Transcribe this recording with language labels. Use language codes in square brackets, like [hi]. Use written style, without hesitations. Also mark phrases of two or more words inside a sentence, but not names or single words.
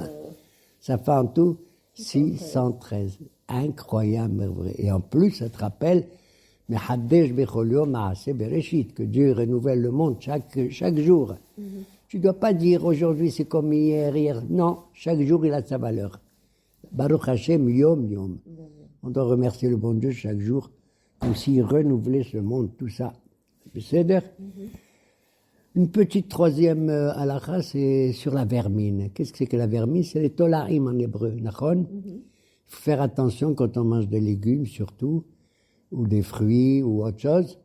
[fr] Ça fait en tout 613. Incroyable, vrai. Et en plus, ça te rappelle, que Dieu renouvelle le monde chaque jour. Tu ne dois pas dire aujourd'hui c'est comme hier. Non, chaque jour il a sa valeur. [he] ברוך השם, יום יום. [fr] On doit remercier le bon Dieu chaque jour, comme s'il renouvelait ce monde, tout ça. C'est-à-dire, une petite troisième halakha, c'est sur la vermine. Qu'est-ce que c'est que la vermine? C'est les tolaim en hébreu, d'accord? Il faut faire attention quand on mange des légumes, surtout, ou des fruits, ou autre chose.